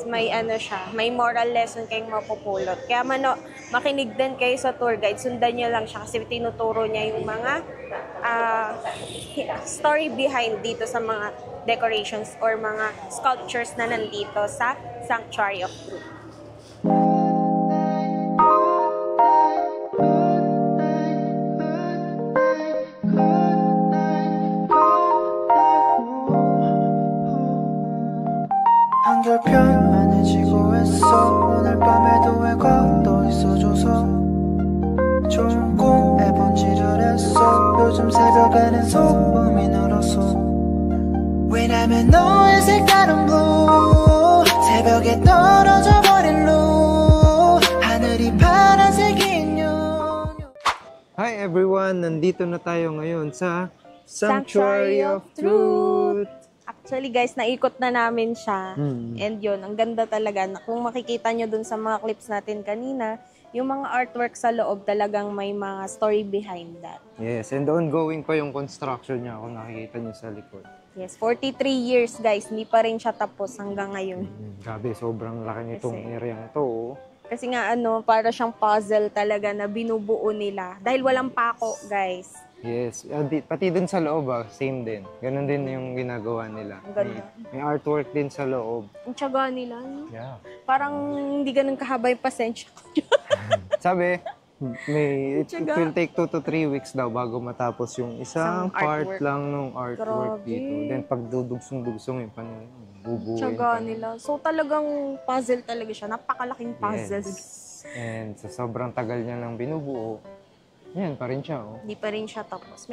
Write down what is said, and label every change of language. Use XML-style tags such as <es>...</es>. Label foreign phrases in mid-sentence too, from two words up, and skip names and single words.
<tl>May ano siya, may moral lesson kayong mapupulot. Kaya makinig din kayo sa tour guide. Sundan niyo lang siya kasi tinuturo niya yung mga</tl> <en>story behind</en> <tl>dito sa mga decorations or mga sculptures na nandito sa Sanctuary of Truth.</tl> <ko>한결편안해 지고했어 오늘 밤에도 왜 걷어 있어줘서 좋은 꿈 매번 지랄했어 요즘 새벽에는 소음이 늘었어 왜냐면 너의 색다른 blue 새벽에 떨어져 버린 blue 하늘이 파란색인 요</ko> <en>Hi everyone!</en> <tl>Nandito na tayo ngayon sa Sanctuary Sanctuary of of Truth.</tl> <en>Actually guys,</en> <tl>naikot na namin siya. Hmm. And yun, ang ganda talaga. Kung makikita nyo dun sa mga clips natin kanina, yung mga artwork sa loob talagang may mga</tl> <en>story behind that.</en> <tl>Yes, and ongoing pa yung construction niya kung nakikita niyo sa likod. Yes,</tl> <en>43 years guys,</en> <tl>hindi pa rin siya tapos hanggang ngayon. Grabe, sobrang laki nitong Kasi- area to. Oh. Kasi nga para siyang puzzle talaga na binubuo nila. Dahil walang pako guys. Yes, pati dun sa loob same din. Ganon din yung ginagawa nila. Ang ganda. May artwork din sa loob. Ang tiyaga nila. No?</tl> <en>Yeah.</en> <tl>Parang hindi ganun kahaba yung pasensya ko. Sabi, it Tiyaga.</tl> <en>will take 2 to 3 weeks</en> <tl>daw bago matapos yung isang Isang part artwork. lang ng artwork Grabe. dito. Then pag dudugsong-dugsong yung bubuuin Tiyaga pa. nila. So talagang puzzle talaga siya. Napakalaking puzzle. Yes. And sa sobrang tagal niya lang binubuo, yan pa rin siya. Oh. Hindi pa rin siya tapos.</tl>